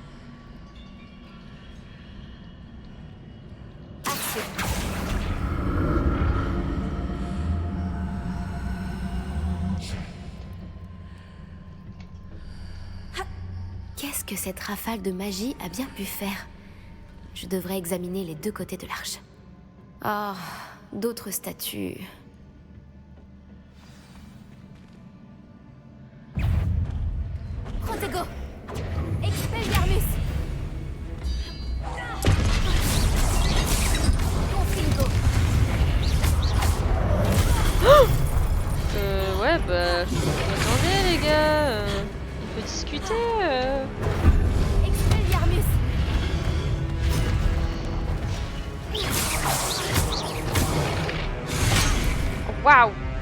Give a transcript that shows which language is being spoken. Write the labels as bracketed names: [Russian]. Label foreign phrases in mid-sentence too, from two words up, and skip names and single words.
[French] Qu'est-ce que cette rafale de magie a bien pu faire? Je devrais examiner les deux côtés de l'arche. Oh, d'autres statues. Protego! Expelliarmus! Confringo! Ouais, bah... Attendez les gars, on peut discuter Expelliarmus! Waouh!